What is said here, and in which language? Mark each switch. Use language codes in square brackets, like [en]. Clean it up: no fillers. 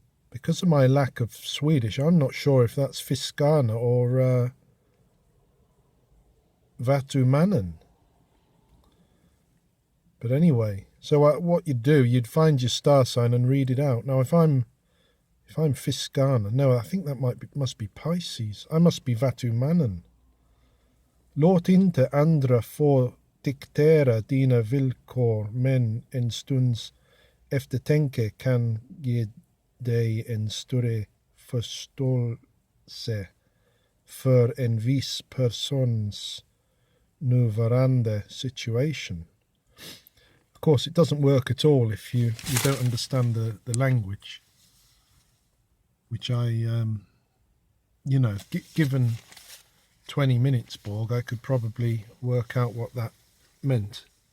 [en] Because of my lack of Swedish, I'm not sure if that's Fiskarna or Vatumannen. But anyway, so what you'd do, you'd find your star sign and read it out. Now, if I'm Fiskarna, no, I think that must be Pisces. I must be Vatumannen. [sv] Låt inte andra få diktera dina villkor, men en stunds eftertanke kan ge dig en större förståelse för en viss persons nuvarande situation. [en] Of course, it doesn't work at all if you don't understand the language, which I, given 20 minutes, Borg, I could probably work out what that meant.